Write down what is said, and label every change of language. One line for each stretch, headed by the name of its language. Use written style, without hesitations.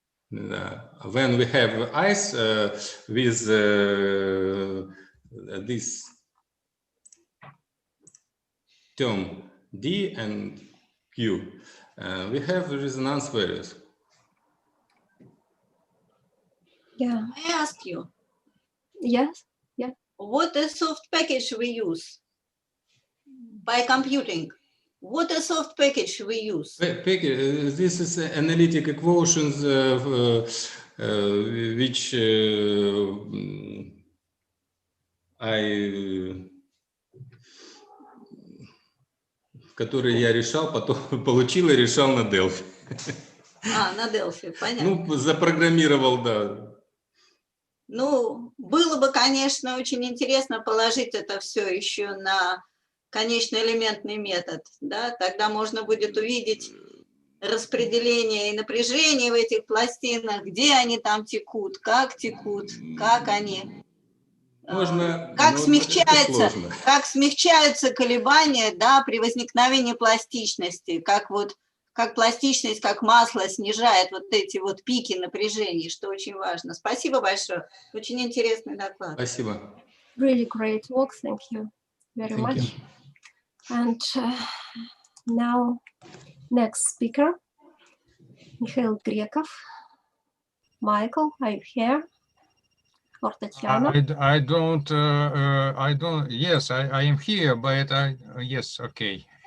English: When we have ice with this term D and Q, we have resonance values. Yeah. May I ask you? Yes. Yeah. What a soft package we use by computing? What a soft package we use? This is analytic equations which
Russian: которые я решал, потом получил и решал на Delphi. На Delphi, понятно. Ну, запрограммировал, да. Ну, было бы, конечно, очень интересно положить это все еще на конечноэлементный метод, да, тогда можно будет увидеть распределение и напряжение в этих пластинах, где они там текут, как они, как смягчаются колебания, да, при возникновении пластичности, как пластичность, как масло снижает вот эти вот пики напряжений, что очень важно. Спасибо большое, очень интересный доклад. Спасибо.
English: Really great work, thank you very much. And now, next speaker, Mikhail Grekov. Michael, are you here? Or Tatiana? I don't, yes, I am here, but yes, okay.